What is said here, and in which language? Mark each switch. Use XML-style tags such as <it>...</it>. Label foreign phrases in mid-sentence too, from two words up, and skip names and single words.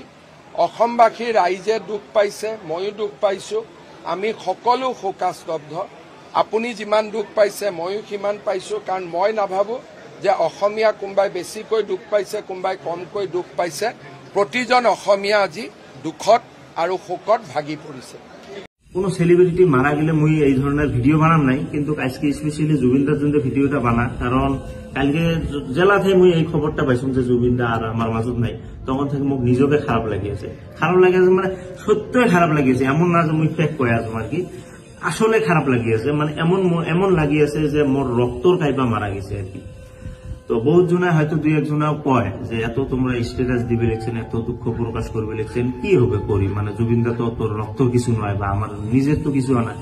<as>অসমবাসী ৰাইজে দুখ পাইছে, ময়ো দুখ পাইছোঁ। আমি সকলো শোকাস্তব্ধ। আপুনি যিমান দুখ পাইছে ময়ো সিমান পাইছোঁ, কাৰণ মই নাভাবোঁ যে অসমীয়া কোনোবাই বেছিকৈ দুখ পাইছে, কোনোবাই কমকৈ দুখ পাইছে। প্ৰতিজন অসমীয়া আজি দুখত আৰু শোকত ভাগি পৰিছে।</as> <bn>কোনো সেলিব্রিটি মারা গেলে মুই এই ধরনের ভিডিও বানাম নাই, কিন্তু আজকে স্পেশালি জুবিনদার জন্য ভিডিওটা বানা, কারণ কালকে জেলা থেকে মুই এই খবরটা পাইছিলাম যে জুবিনদা আর আমার মাজত নাই, তখন থেকে মোক নিজকে খারাপ লাগিয়েছে। মানে সত্যই খারাপ লাগিয়েছে, এমন না যে মুই ফেক কয়ে আছো আর কি, আসলে খারাপ লাগিয়েছে। মানে এমন লাগিয়েছে যে মোর রক্তর কাইপা মারা গেছে আর কি। তো বহুত জনে হয়তো দুই একজনাও কয় যে এত তোমরা স্ট্যাটাস দিবে লিখছেন, এত দুঃখ প্রকাশ করবে লিখছেন, কি হবে করি, মানে জুবিনদা তো তোর রক্তর কিছু নয় বা আমার নিজের তো কিছু হয় না।</bn>